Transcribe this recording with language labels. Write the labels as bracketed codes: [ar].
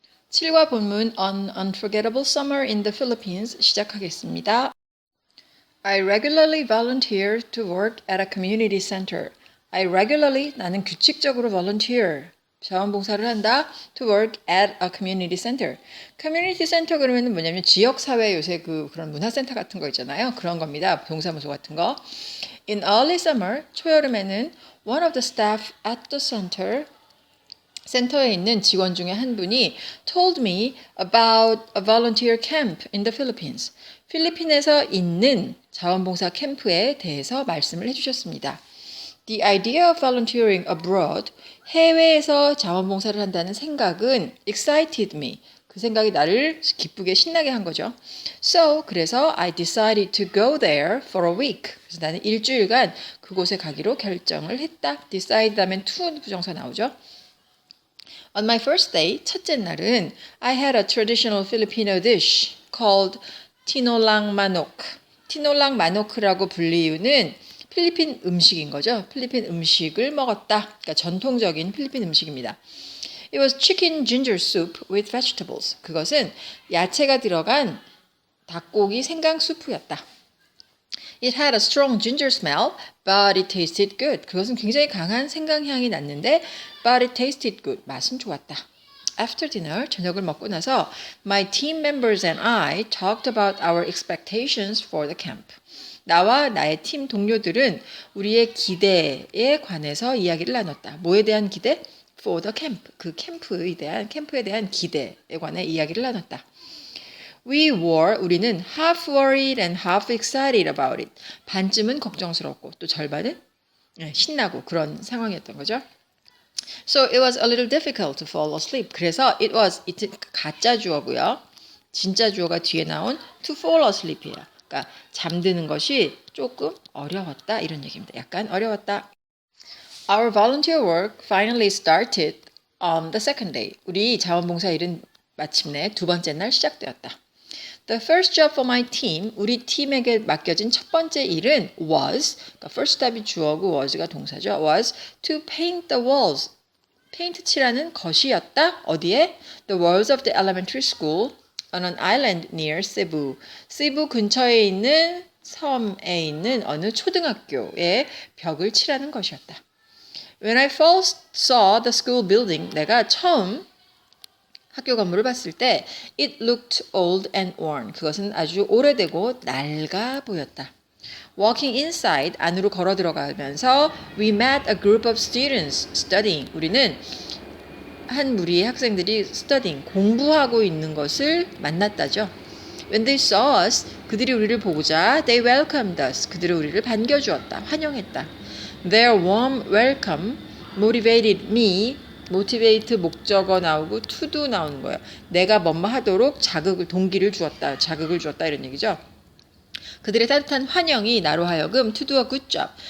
[ko] 7과 본문 On Unforgettable Summer in the Philippines 시작하겠습니다. [en] I regularly volunteer to work at a community center. I regularly, [ko] 나는 규칙적으로 volunteer, 자원봉사를 한다. [en] To work at a community center. [ko] community center 그러면 뭐냐면 지역사회 요새 그런 문화센터 같은 거 있잖아요. 그런 겁니다. 동사무소 같은 거. [en] In early summer, [ko] 초여름에는 [en] one of the staff at the center, [ko] 센터에 있는 직원 중에 한 분이 [en] told me about a volunteer camp in the Philippines. [ko] 필리핀에서 있는 자원봉사 캠프에 대해서 말씀을 해주셨습니다. [en] The idea of volunteering abroad, [ko] 해외에서 자원봉사를 한다는 생각은 [en] excited me. [ko] 그 생각이 나를 기쁘게 신나게 한 거죠. [en] So, [ko] 그래서 [en] I decided to go there for a week. [ko] 그래서 나는 일주일간 그곳에 가기로 결정을 했다. decide 하면 to 부정사 나오죠. [en] On my first day, [ko] 첫째 날은 [en] I had a traditional Filipino dish called tinolang manok. [ko] tinolang manok라고 불리우는 필리핀 음식인 거죠. 필리핀 음식을 먹었다. 그러니까 전통적인 필리핀 음식입니다. [en] It was chicken ginger soup with vegetables. [ko] 그것은 야채가 들어간 닭고기 생강 수프였다. [en] It had a strong ginger smell, but it tasted good. [ko] 그것은 굉장히 강한 생강 향이 났는데, [en] but it tasted good. [ko] 맛은 좋았다. [en] After dinner, [ko] 저녁을 먹고 나서 [en] my team members and I talked about our expectations for the camp. [ko] 나와 나의 팀 동료들은 우리의 기대에 관해서 이야기를 나눴다. 뭐에 대한 기대? [en] For the camp. [ko] 그 캠프에 대한 기대에 관해 이야기를 나눴다. 우리는 [en] half worried and half excited about it. [ko] 반쯤은 걱정스럽고 또 절반은 신나고 그런 상황이었던 거죠. So it was a little difficult to fall asleep. 그래서 it 가짜 주어고요. 진짜 주어가 뒤에 나온 to fall asleep이에요. 그러니까 잠드는 것이 조금 어려웠다 이런 얘기입니다. 약간 어려웠다. [en] Our volunteer work finally started on the second day. [ko] 우리 자원봉사 일은 마침내 두 번째 날 시작되었다. [en] The first job for my team, [ko] 우리 팀에게 맡겨진 첫 번째 일은 was, 그러니까 first 답이 주어고 was가 동사죠. [en] was to paint the walls. [ko] 페인트 칠하는 것이었다. 어디에? [en] The walls of the elementary school on an island near Cebu. [ko] 세부 근처에 있는 섬에 있는 어느 초등학교의 벽을 칠하는 것이었다. [en] When I first saw the school building, [ko] 내가 처음 학교 건물을 봤을 때 [en] it looked old and worn. [ko] 그것은 아주 오래되고 낡아 보였다. [en] Walking inside, [ko] 안으로 걸어 들어가면서 [en] we met a group of students studying. [ko] 우리는 한 무리의 학생들이 studying, 공부하고 있는 것을 만났다죠. [en] When they saw us, [ko] 그들이 우리를 보고자 [en] they welcomed us. [ko] 그들은 우리를 반겨주었다. 환영했다. [en] Their warm welcome motivated me. [ko] motivate 목적어 나오고 to도 나오는 거예요. 내가 뭐뭐 하도록 동기를 주었다. 자극을 주었다 이런 얘기죠. 그들의 따뜻한 환영이 나로 하여금 [en] to do a good job.